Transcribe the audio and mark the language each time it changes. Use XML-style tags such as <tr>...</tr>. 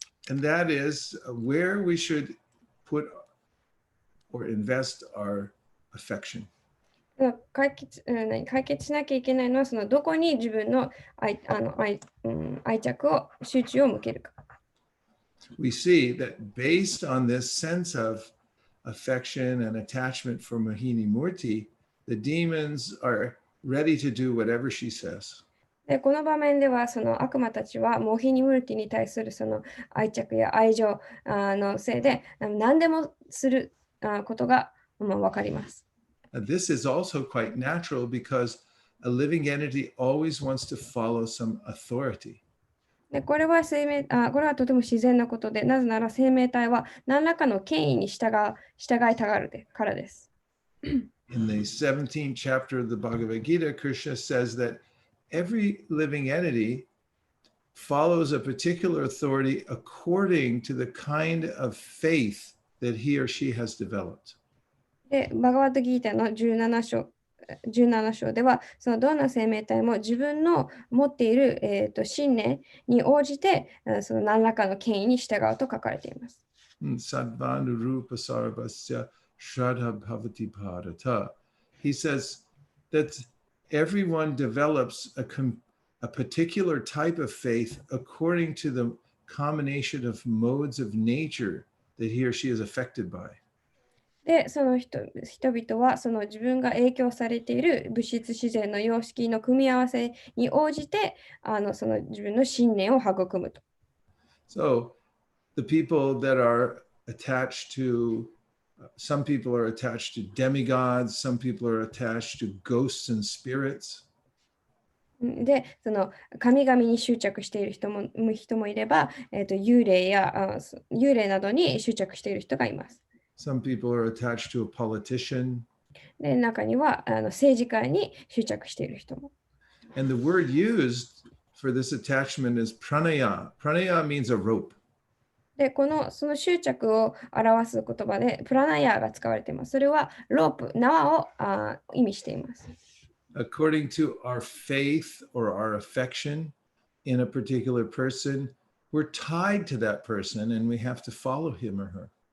<en>And that is where we should put or invest our affection.</en> <ja>解決しなきゃいけないのはどこに自分の愛着を集中を向けるか。</ja> <en>we see that based on this sense of affection and attachment for Mohini Murti, the demons are ready to do whatever she says.</en> <ja>でこの場面ではその悪魔たちはモヒニムルティに対するその愛着や愛情のせいで何でもすることが分かります。</ja> <en>This is also quite natural because a living entity always wants to follow some authority.</en> <ja>でこれはこれはとても自然なことで、なぜなら生命体は何らかの権威に従いたがるからです。</ja> <en>In the 17th chapter of the Bhagavad Gita, Krishna says that every living entity follows a particular authority according to the kind of faith that he or she has developed.</en> <ja>で、バガバットギータの17章では、そのどんな生命体も自分の持っている、信念に応じて、その何らかの権威に従うと書かれています。</ja> <sa>Sadvanu rupa sarvasya shraddha bhavati bharata.</sa> <en>He says that everyone develops a particular type of faith according to the combination of modes of nature that he or she is affected by.</en> <ja>で、その人々はその自分が影響されている物質自然の様式の組み合わせに応じてその自分の信念を育むと。</ja> <en>So the people that are attached to, some people are attached to demigods, some people are attached to ghosts and spirits.</en> <ja>で、その神々に執着している人もいれば、幽霊などに執着している人がいます。</ja> <en>Some people are attached to a politician.</en> <ja>で、中には政治家に執着している人も。</ja> <en>And the word used for this attachment is pranaya. Pranaya means a rope.</en> <ja>で、その執着を表す言葉でプラナヤーが使われています。それはロープ、縄を意味しています。</ja> <en>According to our faith or our affection in a particular person, we're tied to that person and we have to follow him or her.</en>